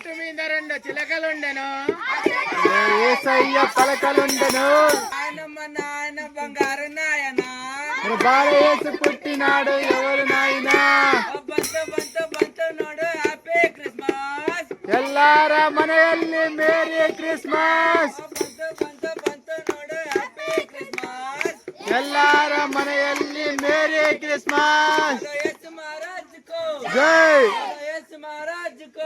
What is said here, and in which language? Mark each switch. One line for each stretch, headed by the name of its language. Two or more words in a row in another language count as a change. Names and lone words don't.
Telugu: కింద 2 చిలకలుండెను, యేసయ్య పలకలుండెను. నాయనమ్మ నాయన బంగారు నాయన, మన బాలయేసు పుట్టినాడు ఎవరు నాయనా? బంత నోడు
English: Happy Christmas.
Kannada: ಎಲ್ಲಾರ ಮನೆಯಲ್ಲಿ
English: Merry Christmas.
Telugu: బంత నోడు
English: Happy Christmas.
Kannada: ಎಲ್ಲಾರ ಮನೆಯಲ್ಲಿ
English: Merry Christmas.
Hindi: येसु महाराज को జై, येसु महाराज को